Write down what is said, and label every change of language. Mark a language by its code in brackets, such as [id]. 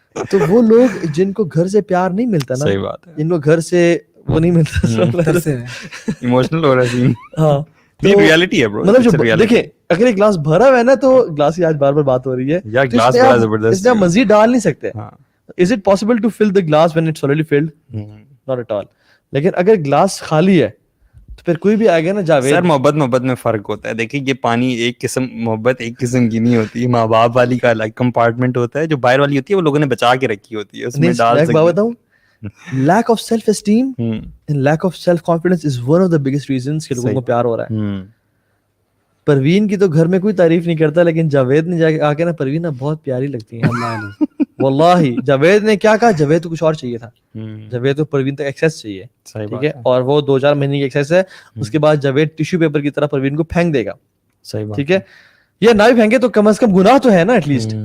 [ur] تو وہ لوگ جن کو گھر سے پیار نہیں ملتا نا, صحیح بات ہے, جن کو گھر سے وہ نہیں ملتا, ایموشنل ہو رہا ہے سین. ہاں یہ ریئلٹی ہے برو. مطلب جو دیکھیں اگر ایک گلاس بھرا ہوا ہے نا, تو گلاس کی آج بار بار بات ہو رہی ہے, گلاس بڑا زبردست, اس میں آپ مزید ڈال نہیں سکتے. [en] Is it possible to fill the glass when it's already filled? Not at all. [ur] لیکن اگر گلاس خالی ہے تو پھر کوئی بھی آئے گا نا. جاوید سر محبت میں فرق ہوتا ہے. دیکھیں یہ پانی ایک قسم, محبت ایک قسم کی نہیں ہوتی. ماں باپ والی کا الگ کمپارٹمنٹ ہوتا ہے, جو باہر والی ہوتی ہے وہ لوگوں نے بچا کے رکھی ہوتی ہے, اس میں ڈال سکتے. میں بتاؤں, [en] lack of self esteem and lack of self confidence is one of the biggest reasons [ur] کہ لوگوں کو پیار ہو رہا ہے. پروین کی تو گھر میں کوئی تعریف نہیں کرتا, لیکن جاوید نے جا کے آ کے نا پروین بہت پیاری لگتی ہے. واللہ جاوید نے کیا کہا, جاوید کو کچھ اور چاہیے تھا. جاوید کو پروین تک ایکسیس چاہیے, ٹھیک ہے, اور وہ 2-4 مہینے کی ایکسیس ہے. اس کے بعد جاوید ٹیشو پیپر کی طرح پروین کو پھینک دے گا. ٹھیک ہے, یا نہ بھی پھینکے تو کم از کم گناہ تو ہے نا ایٹ لیسٹ.